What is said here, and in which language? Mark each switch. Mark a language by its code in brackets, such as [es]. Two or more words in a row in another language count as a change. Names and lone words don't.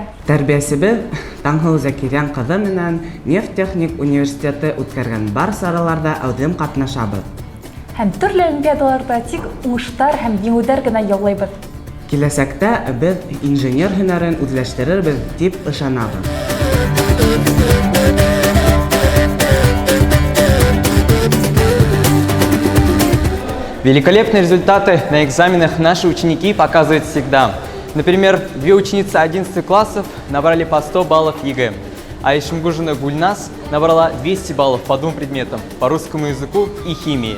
[ba] Тәрбиәсебеҙ Таңһыу Зәкирйән ҡыҙы менән Нефтехник университеты үткәргән бар сараларҙа әүҙем ҡатнашабыҙ. Һәм төрлө олимпиадаларҙа тик уңыштар һәм еңеүҙәр генә яулайбыҙ. Киләсәктә беҙ инженер һөнәрен үҙләштерербеҙ дип ышанабыҙ. [ru] Великолепные результаты на экзаменах наши ученики показывают всегда. Например, 2 ученицы 11 классов набрали по 100 баллов ЕГЭ, а Ишмгужина Гульнас набрала 200 баллов по 2 предметам – по русскому языку и химии.